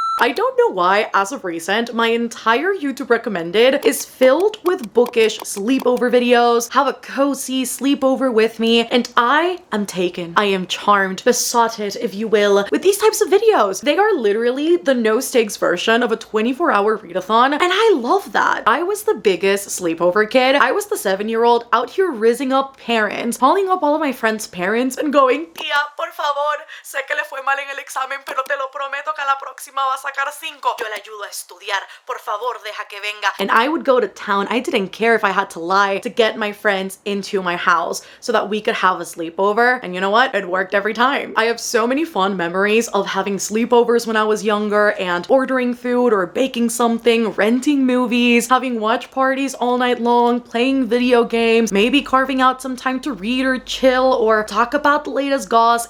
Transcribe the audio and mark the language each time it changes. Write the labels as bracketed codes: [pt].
[en] I don't know why, as of recent, my entire YouTube recommended is filled with bookish sleepover videos. Have a cozy sleepover with me, and I am taken. I am charmed, besotted, if you will, with these types of videos. They are literally the no-stakes version of a 24-hour readathon, and I love that. I was the biggest sleepover kid. I was the 7-year-old out here rizzing up parents, calling up all of my friends' parents and going, [es] "Tía, por favor, sé que le fue mal en el examen, pero te lo prometo que a la próxima vas a sacar 5. Yo le ayudo a estudiar. Por favor, deja que venga." [en] And I would go to town. I didn't care if I had to lie to get my friends into my house so that we could have a sleepover. And you know what? It worked every time. I have so many fond memories of having sleepovers when I was younger and ordering food or baking something, renting movies, having watch parties all night long, playing video games, maybe carving out some time to read or chill or talk about the latest goss.